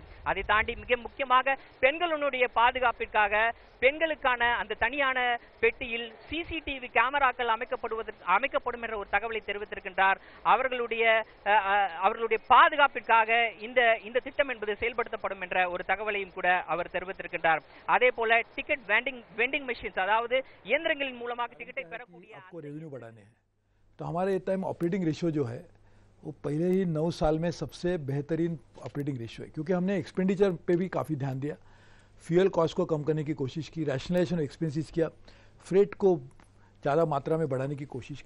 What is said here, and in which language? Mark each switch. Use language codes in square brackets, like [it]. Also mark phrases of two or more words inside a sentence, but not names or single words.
[ta] அதை தாண்டி மிக முக்கியமாக பெண்களுடைய பாதுகாப்பிற்காக பெண்களுக்கான அந்த தனியான பெட்டியில் சிசிடிவி கேமராக்கள் அமைக்கப்படும் என்ற ஒரு தகவலை தெரிவித்திருக்கின்றார். அவர்களுடைய பாதுகாப்பிற்காக இந்த திட்டம் என்பது செயல்படுத்தப்படும் என்ற ஒரு தகவலையும் கூட அவர் தெரிவித்திருக்கின்றார். அதே போல [en] ticket vending machines, [ta] அதாவது இயந்திரங்களின் மூலமாக टिकटें [hi] आपको रेवेन्यू बढ़ाने हैं, तो हमारे [en] time operating ratio [hi] जो है वो पहले ही 9 साल में सबसे बेहतरीन [en] operating ratio [hi] है, क्योंकि हमने एक्सपेंडिचर पे भी काफ़ी ध्यान दिया, [en] fuel cost [hi] को कम करने की कोशिश की, [en] rationalization of expenses [hi] किया, फ्रेट को ज़्यादा मात्रा में बढ़ाने की कोशिश की।